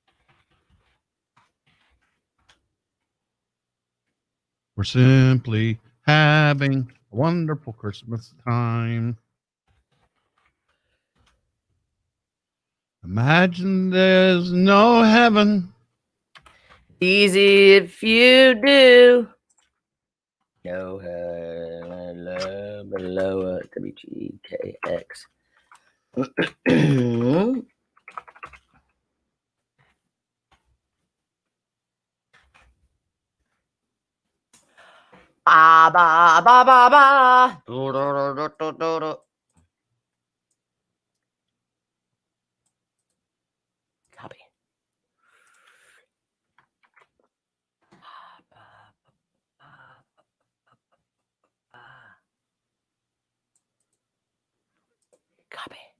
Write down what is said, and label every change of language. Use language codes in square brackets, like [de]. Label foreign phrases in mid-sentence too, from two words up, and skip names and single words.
[en] We're simply having a wonderful Christmas time. Imagine there's no heaven. Easy if you do. No hello below WGKX. Ba ba ba ba ba. Do, do, do, do, do, do. Copy. Copy.